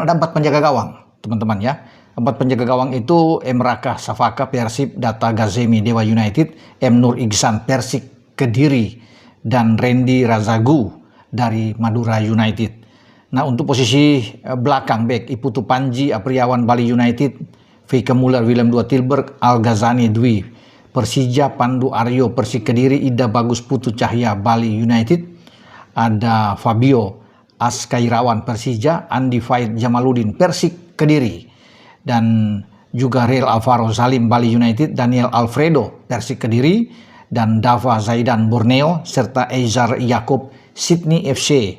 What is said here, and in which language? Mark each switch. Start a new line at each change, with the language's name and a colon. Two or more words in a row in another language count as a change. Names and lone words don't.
Indonesian: Ada 4 penjaga gawang, teman-teman ya. 4 penjaga gawang itu Emraka Safaka Persib, Data Gazemi Dewa United, M Nur Iksan Persik Kediri, dan Randy Razagu dari Madura United. Nah, untuk posisi belakang back Iputu Panji Apriawan Bali United, Feike Muller Willem II Tilburg, Al Ghazani Dwi Persija, Pandu Aryo Persik Kediri, Ida Bagus Putu Cahya Bali United, ada Fabio Askairawan Persija, Andi Faid Jamaludin Persik Kediri, dan juga Real Alvaro Salim Bali United, Daniel Alfredo Persik Kediri, dan Dava Zaidan Borneo, serta Eizar Jacob Sydney FC.